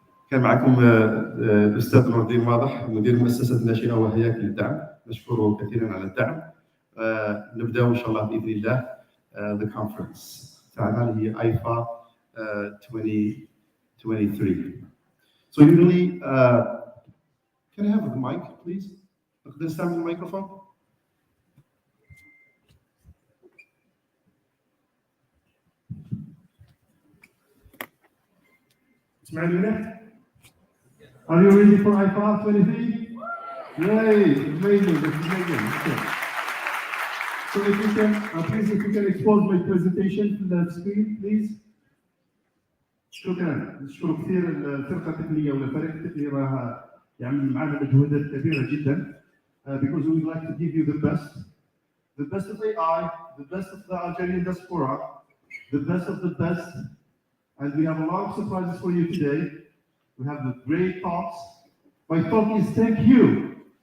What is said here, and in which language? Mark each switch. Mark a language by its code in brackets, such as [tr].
[ar] كان معكم الاستاذ نور الدين واضح، مدير مؤسسه الناشئه وهياكل الدعم، نشكره كثيرا على الدعم. نبدا ان شاء الله باذن الله [en] the conference [ar] تاعنا اللي هي AIFA 2023. [en] So usually can I have the mic please? [ar] نقدر نستعمل الميكروفون؟ تسمعني مليح؟ [en] Are you ready for AIFA 23? Yay! Amazing! That's amazing. Okay. So if you can, please, if you can expose my presentation to the screen, please. [ar] شكرا. نشكر كثير الفرقة التقنية والفريق التقني راه يعمل معنا مجهودات كبيرة جدا. [en] Because we would like to give you the best of AI, the best of the Algerian diaspora, the best of the best, and we have a lot of surprises for you today. We have the great talks. My talk is thank you.